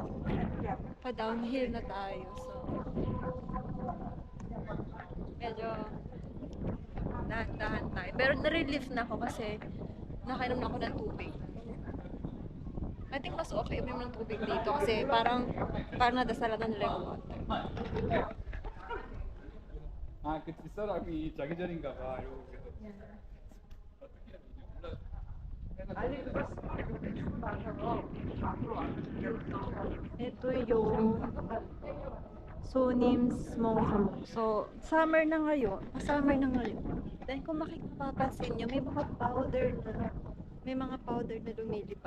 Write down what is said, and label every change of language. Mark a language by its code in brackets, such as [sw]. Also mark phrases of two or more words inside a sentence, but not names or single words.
[tl] Pa-downhill na tayo, so medyo dahan-dahan tayo. Pero na-relief na ako kasi nakainom na ako ng tubig. [en] I think [tl] mas okay uminom ng tubig dito kasi parang nadasalan nila yung water. [ko] 아, 그 뒷사람이 자기 전인가 봐. 이러고 [tl] Ito yung Sonim's Mongsamuk. So, summer na ngayon. Dahil kung mapapansin nyo, may mga powder na lumilipad.